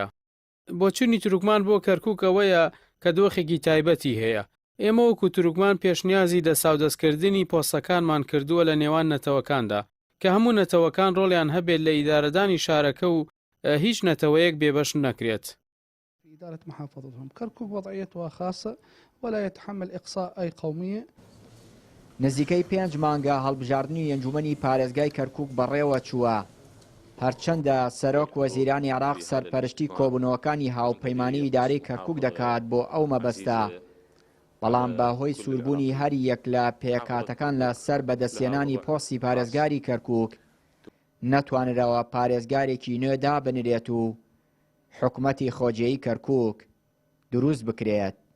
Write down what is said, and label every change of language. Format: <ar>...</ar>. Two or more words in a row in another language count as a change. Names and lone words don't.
<ckb>بۆچوونی تورکمان بۆ کەرکووک ئەوەیە کە دۆخێکی تایبەتی هەیە. ئێمە وەکو تورکمان پێشنیازی دەساودەستکردنی پۆستەکانمان کردووە لە نێوان نەتەوەکاندا کە هەموو نەتەوەکان ڕۆڵیان هەبێت لە ئیدارەدانی شارەکە و هیچ نەتەوەیەک بێبەش نەکرێت.</ckb> <ar>إدارة محافظتهم كركوك وضعيتها خاصة ولا يتحمل إقصاء أي قومية.</ar> <ckb>نزیکەی 5 مانگە هەڵبژاردننی ئەنجومەنی پارێزگای کەرکووک بەڕێوە چووە، هەرچەندە سەرۆک وەزیرانی عێراق سەرپەرشتی کۆبوونەوەکانی هاوپەیمانی ئیدارەی کەرکووک دەکات بۆ ئەو مەبەستە، بەڵام بەهۆی سووربوونی هەر یەک لە پێکاتەکان لە سەر بەدەستێنانی پۆستی پارێزگاری کەرکووک نەتوانرەوە پارێزگارێکی نوێ دابنرێت و حکومەتی خۆجێیی کەرکووک دروست بکرێت.</ckb>